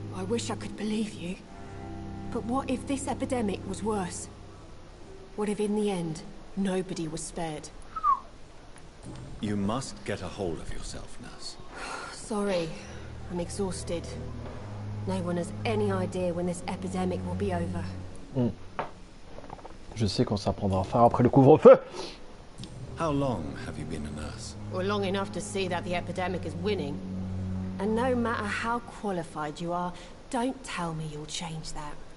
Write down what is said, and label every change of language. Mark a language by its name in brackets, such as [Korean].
[English] I wish I could believe you. But what if this epidemic was worse? What if in the end, nobody was spared? You must get a hold of yourself, nurse. Sorry, I'm exhausted. No one has any idea when this epidemic will be over. [French] Je sais quand ça prendra fin après le couvre-feu. [English] How long have you been a nurse? Well, long enough to see that the epidemic is winning. And no matter how qualified you are, don't tell me you'll change that.